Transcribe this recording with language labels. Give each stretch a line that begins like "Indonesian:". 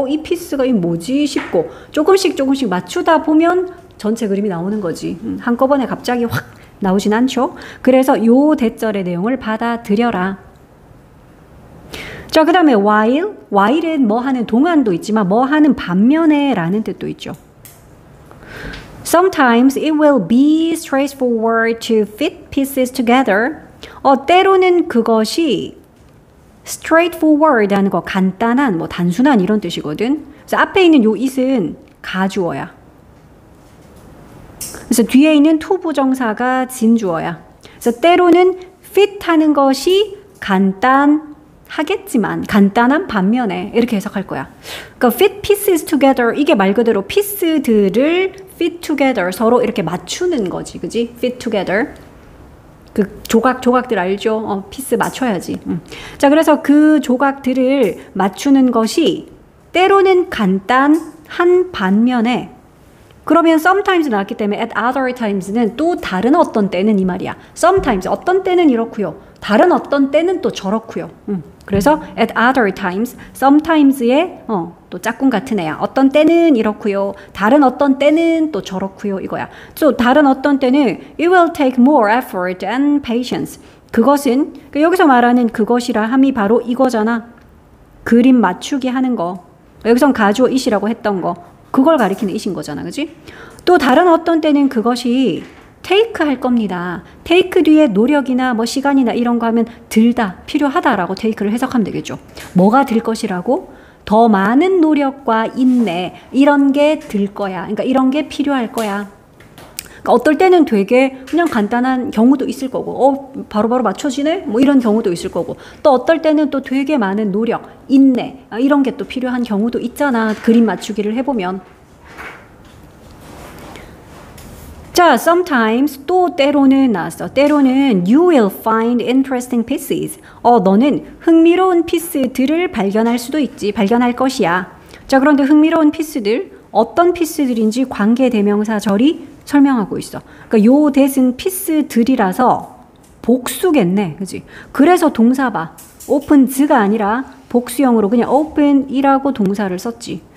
Korean: 이 피스가 이 뭐지 싶고 조금씩 맞추다 보면 전체 그림이 나오는 거지. 한꺼번에 갑자기 확 나오진 않죠. 그래서 요 대절의 내용을 받아들여라. 자, 그 다음에 while은 뭐 하는 동안도 있지만 뭐 하는 반면에 라는 뜻도 있죠.
English: Sometimes it will be straightforward to fit pieces together.
Korean: 때로는 그것이 straightforward 하는 거 간단한 뭐 단순한 이런 뜻이거든. 그래서 앞에 있는 요 it은 가주어야. 그래서 뒤에 있는 to 부정사가 진주어야. 그래서 때로는 fit 하는 것이 간단하겠지만 간단한 반면에 이렇게 해석할 거야. 그러니까
English: fit pieces together
Korean: 이게 말 그대로 피스들을
English: fit together
Korean: 서로 이렇게 맞추는 거지. 그지?
English: fit together.
Korean: 그 조각들 알죠? 피스 맞춰야지. 자, 그래서 그 조각들을 맞추는 것이 때로는 간단한 반면에 그러면 sometimes 나왔기 때문에
English: at other times
Korean: 는 또 다른 어떤 때는 이 말이야. sometimes 어떤 때는 이렇고요. 다른 어떤 때는 또 저렇고요. 그래서
English: at other times,
Korean: sometimes의 또 짝꿍 같은 애야. 어떤 때는 이렇고요. 다른 어떤 때는 또 저렇고요. 이거야. 또 다른 어떤 때는
English: it will take more effort and patience.
Korean: 그것은 여기서 말하는 그것이라 함이 바로 이거잖아. 그림 맞추기 하는 거. 여기선 가주어 it이라고 했던 거. 그걸 가리키는 it인 거잖아. 그지? 또 다른 어떤 때는 그것이 take 할 겁니다. take 뒤에 노력이나 뭐 시간이나 이런 거 하면 들다, 필요하다라고 take를 해석하면 되겠죠. 뭐가 들 것이라고? 더 많은 노력과 인내 이런 게 들 거야. 그러니까 이런 게 필요할 거야. 그러니까 어떨 때는 되게 그냥 간단한 경우도 있을 거고 바로바로 맞춰지네? 뭐 이런 경우도 있을 거고 또 어떨 때는 또 되게 많은 노력, 인내 이런 게 또 필요한 경우도 있잖아. 그림 맞추기를 해보면. 자, sometimes 또 때로는 나왔어. 때로는
English: you will find interesting pieces.
Korean: 너는 흥미로운 피스들을 발견할 수도 있지. 발견할 것이야. 자, 그런데 흥미로운 피스들 어떤 피스들인지 관계대명사절이 설명하고 있어. 그러니까 요 that은 피스들이라서 복수겠네. 그지? 그래서 동사 봐. open즈가 아니라 복수형으로 그냥 open이라고 동사를 썼지.